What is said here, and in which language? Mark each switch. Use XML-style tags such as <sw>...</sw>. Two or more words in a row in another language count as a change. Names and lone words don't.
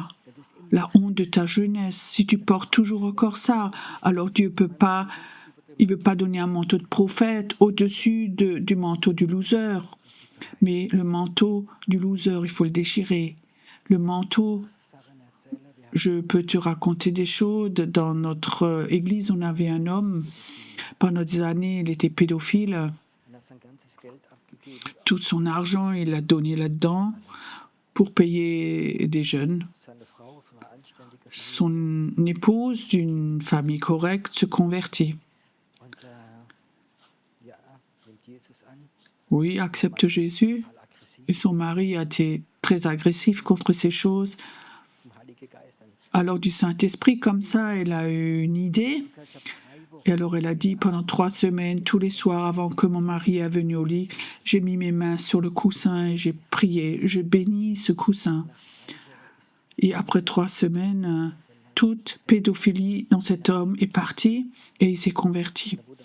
<fr>La honte de ta jeunesse, si tu portes toujours encore ça, alors Dieu peut pas, il veut pas donner un manteau de prophète au-dessus du manteau du loser. Mais le manteau du loser, il faut le déchirer. Le manteau, je peux te raconter des choses. Dans notre église, on avait un homme, pendant des années, il était pédophile.</fr> <de>und hat sein ganzes Geld abgegeben.</de> <fr>Tout son argent, il l'a donné là-dedans pour payer des jeunes.</fr> <de>Seine Frau von einer anständigen Familie.</de> <fr>Son épouse, d'une famille correcte, se convertit.</fr> <de>Und ja, nimmt Jesus an,</de> <fr>Oui, accepte Jésus.</fr> <de>total aggressiv</de> <fr>Et son mari a été très agressif contre ces choses.</fr> <de>vom Heiligen Geist. Dann</de> <fr>Alors du Saint-Esprit, comme ça, elle a eu une idée.</fr> <de>ich habe 3 Wochen</de> <fr>Et alors elle a dit, pendant 3 semaines, tous les soirs avant que mon mari est venu au lit, j'ai mis mes mains sur le coussin et j'ai prié, je bénis ce coussin. Et après 3 semaines, toute pédophilie dans cet homme est partie et il s'est converti.</fr>